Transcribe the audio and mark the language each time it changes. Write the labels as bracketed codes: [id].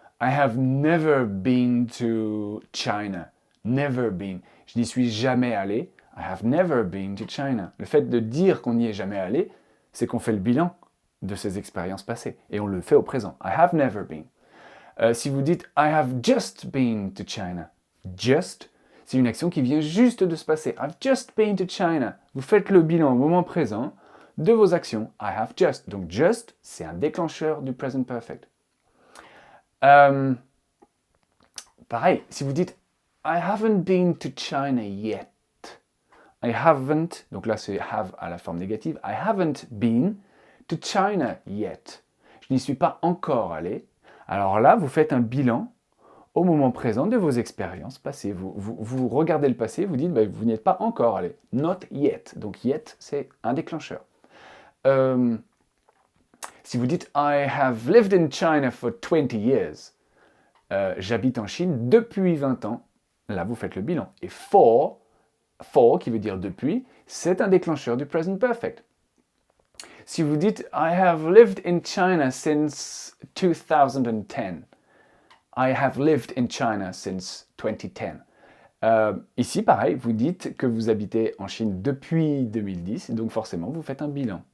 [en] I have never been to China. Never been. [fr] Je n'y suis jamais allé. [en] I have never been to China. [fr] Le fait de dire qu'on n'y est jamais allé, c'est qu'on fait le bilan de ses expériences passées. Et on le fait au présent. [en] I have never been. [fr] Si vous dites [en] I have just been to China. [fr] Just, c'est une action qui vient juste de se passer. [en] I've just been to China. [fr] Vous faites le bilan au moment présent de vos actions. [en] I have just. [fr] Donc just, c'est un déclencheur du present perfect. Pareil, si vous dites [en] I haven't been to China yet. I haven't, [fr] donc là c'est have à la forme négative. [en] I haven't been to China yet. [fr] Je n'y suis pas encore allé. Alors là, vous faites un bilan au moment présent de vos expériences passées. Vous regardez le passé, vous dites bah, vous n'y êtes pas encore allé. [en] Not yet. [fr] Donc yet, c'est un déclencheur. Si vous dites [en] I have lived in China for 20 years, [fr] j'habite en Chine depuis 20 ans, là vous faites le bilan. Et for qui veut dire depuis, c'est un déclencheur du present perfect. Si vous dites [en] I have lived in China since 2010, I have lived in China since 2010. [fr] Ici, pareil, vous dites que vous habitez en Chine depuis 2010, donc forcément, vous faites un bilan.